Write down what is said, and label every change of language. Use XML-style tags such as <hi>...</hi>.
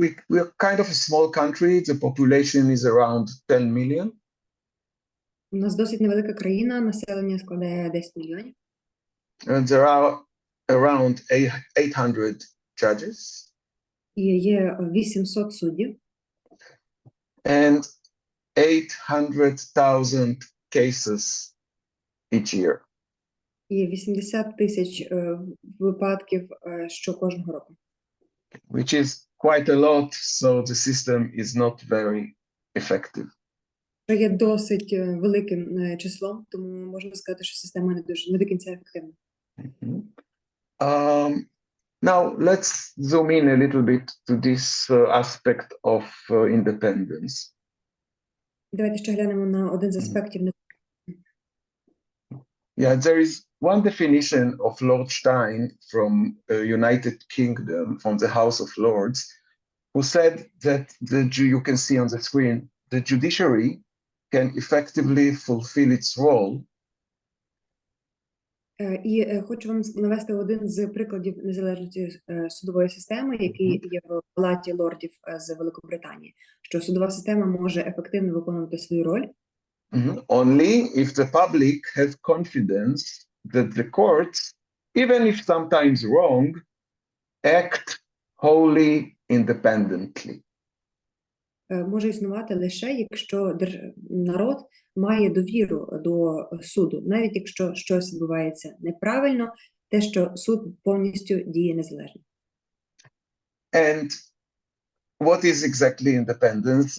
<en>We're kind of a small country. The population is around 10 million.</en> <uk>У нас досить невелика країна, населення складає 10 мільйонів.</uk> <en>There are around 800 judges.</en> <uk>І є 800 суддів.</uk> <en>And 800,000 cases each year.</en> <uk>І 80 тисяч випадків кожного року.</uk> <en>Which is quite a lot, so the system is not very effective.</en> <uk>Це є досить великим числом, тому можна сказати, що система не до кінця ефективна.</uk> <en>Now let's zoom in a little bit to this aspect of independence.</en> <uk>Давайте ще глянемо на один з аспектів.</uk> <en>Yeah, there is one definition of Lord Stein from United Kingdom, from the House of Lords, who said that you can see on the screen, the judiciary can effectively fulfill its role.</en> <uk>І хочу вам навести один з прикладів незалежності судової системи, який є в Палаті лордів з Великобританії, що судова система може ефективно виконувати свою роль.</uk> <en>Only if the public has confidence that the courts, even if sometimes wrong, act wholly independently.</en> <uk>Може існувати лише, якщо народ має довіру до суду, навіть якщо щось відбувається неправильно, те, що суд повністю діє незалежно.</uk> <en>And what is exactly independence?</en>